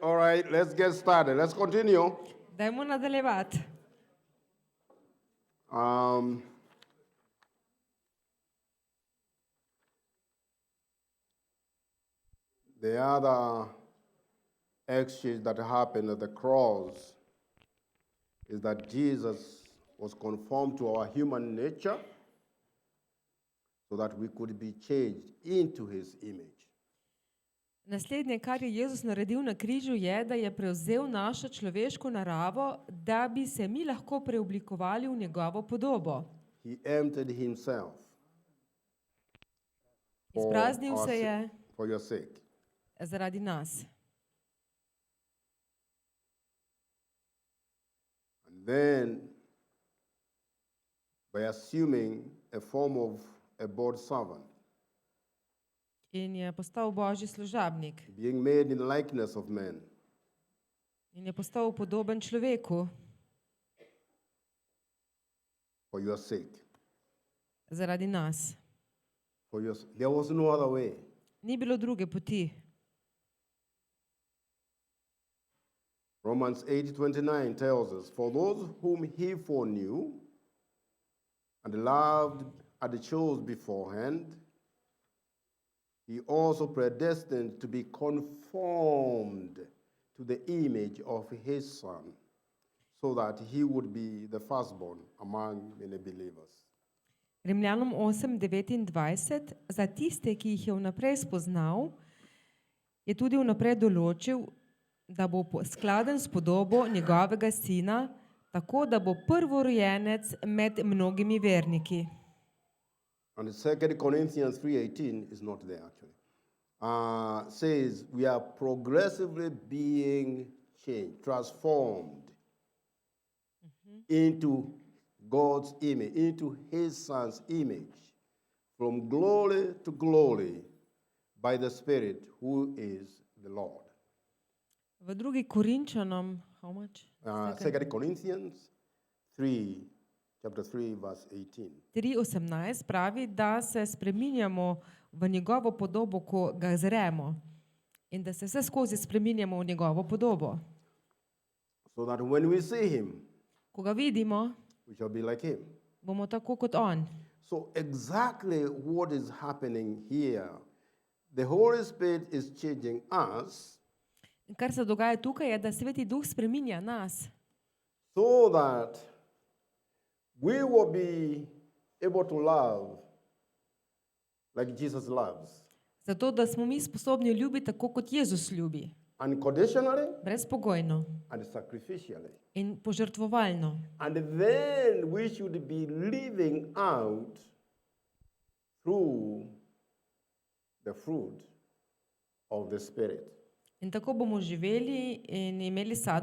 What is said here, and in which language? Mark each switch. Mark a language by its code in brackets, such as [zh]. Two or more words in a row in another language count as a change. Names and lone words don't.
[en] right, let's get started. Let's continue. [sl] Dajmo nadaljevati. [en] The other exchange that happened at the cross is that Jesus was conformed to our human nature so that we could be changed into his image. [sl] Naslednje, kar je Jezus naredil na križu, je, da je prevzel našo človeško naravo, da bi se mi lahko preoblikovali v njegovo podobo. [en] He emptied himself [sl] Izpraznil se je [en] for your sake. [sl] zaradi nas. [en] And then, by assuming a form of a bond servant, [sl] In je postal Božji služabnik. [en] being made in the likeness of men, [sl] In je postal podoben človeku [en] for your sake. [sl] zaradi nas. [en] There was no other way. [sl] Ni bilo druge poti. [en] Romans 8:29 tells us, for those whom he foreknew and loved and chose beforehand, he also predestined to be conformed to the image of his Son, so that he would be the firstborn among many believers. [sl] Rimljanom 8:29, za tiste, ki jih je vnaprej spoznal, je tudi vnaprej določil, da bo skladen s podobo njegovega sina, tako da bo prvorojenec med mnogimi verniki. [en] And 2 Corinthians 3:18 is not there actually. Says we are progressively being changed, transformed into God's image, into his Son's image, from glory to glory by the Spirit who is the Lord. [sl] V 2. Korinčanom, [en] how much? 2 Corinthians 3, chapter 3, verse 18. [sl] 3:18 pravi, da se spreminjamo v njegovo podobo, ko ga zremo. In da se vse skozi spreminjamo v njegovo podobo. [en] So that when we see him, [sl] Ko ga vidimo, [en] we shall be like him. [sl] bomo tako kot on. [en] So exactly what is happening here, the Holy Spirit is changing us [sl] In kar se dogaja tukaj je, da Sveti Duh spreminja nas, [en] so that we will be able to love like Jesus loves, [sl] zato da smo mi sposobni ljubiti tako, kot Jezus ljubi. [en] unconditionally [sl] Brezpogojno [en] and sacrificially. [sl] in požrtvovalno. [en] And then we should be living out through the fruit of the Spirit. [sl] In tako bomo živeli in imeli sad